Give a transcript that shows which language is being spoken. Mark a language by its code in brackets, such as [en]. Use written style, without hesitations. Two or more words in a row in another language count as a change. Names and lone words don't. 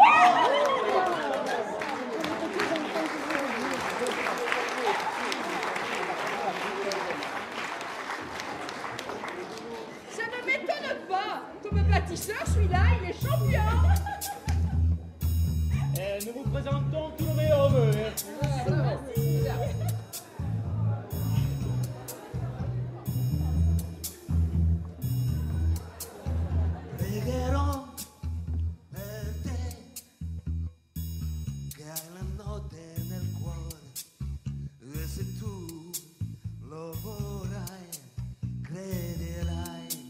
[fr] Ça ne m'étonne pas. Comme bâtisseur, celui-là, il est champion. Et nous vous présentons tous nos meilleurs vœux. [it] Pregherò per te che hai la notte nel cuore e se tu lo vorrai crederai.